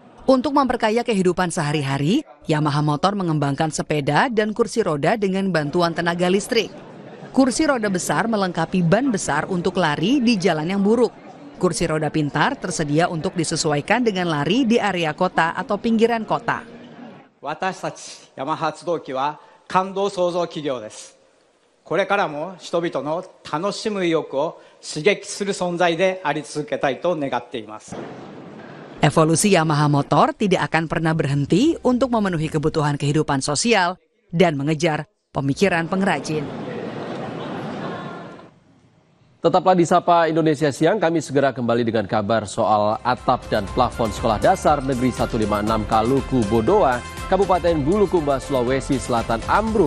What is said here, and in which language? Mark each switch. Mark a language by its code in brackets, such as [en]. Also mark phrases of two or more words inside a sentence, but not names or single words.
[id] Untuk memperkaya kehidupan sehari-hari, Yamaha Motor mengembangkan sepeda dan kursi roda dengan bantuan tenaga listrik. Kursi roda besar melengkapi ban besar untuk lari di jalan yang buruk. Kursi roda pintar tersedia untuk disesuaikan dengan lari di area kota atau pinggiran kota. [ja] 私たちヤマハ発動機は感動創造企業です。これからも人々の楽しむ意欲を刺激する存在であり続けたいと願っています。 [id] Evolusi Yamaha Motor tidak akan pernah berhenti untuk memenuhi kebutuhan kehidupan sosial dan mengejar pemikiran pengrajin. Tetaplah di Sapa Indonesia Siang, kami segera kembali dengan kabar soal atap dan plafon Sekolah Dasar Negeri 156 Kaluku Bodoa, Kabupaten Bulukumba, Sulawesi Selatan ambruk.